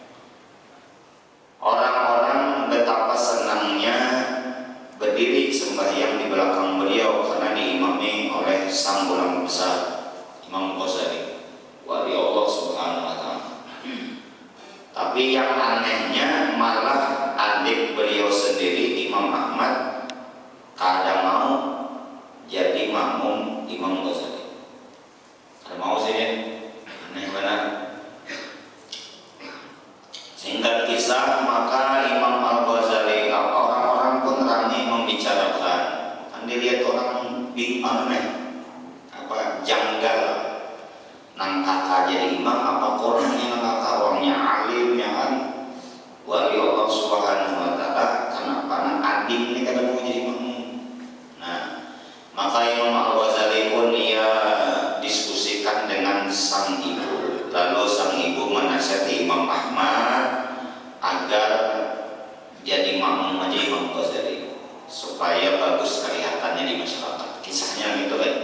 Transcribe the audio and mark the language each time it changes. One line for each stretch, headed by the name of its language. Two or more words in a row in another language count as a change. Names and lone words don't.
Indonesian: Orang-orang betapa senangnya berdiri sembahyang di belakang beliau karena diimami oleh sang ulama besar Imam Ghazali, wali Allah
Arabic: سبحانه وتعالى.
Indonesian: Tapi yang anehnya malah adik beliau sendiri Imam Ahmad kada mau jadi makmum Imam Ghazali.
Banjar: Kada mau sih, aneh benar.
Indonesian: Singkat kisah, maka Imam Al-Ghazali, orang-orang pun ramai membicarakan. Kan dilihat orang aneh, janggal.
Banjar: Nang kakak jadi imam, apa orangnya nang kakak orangnya alimnya kan wali Allah
Arabic: سبحانه وتعالى,
Banjar: kenapa nang adik ini kada mau jadi imam.
Indonesian: Nah maka Imam Al-Ghazali pun ia diskusikan dengan sang ibu, lalu sang ibu menasihati Imam Ahmad agar jadi makmum aja Imam Ghazali supaya bagus kelihatannya di masyarakat. Kisahnya gitu kan.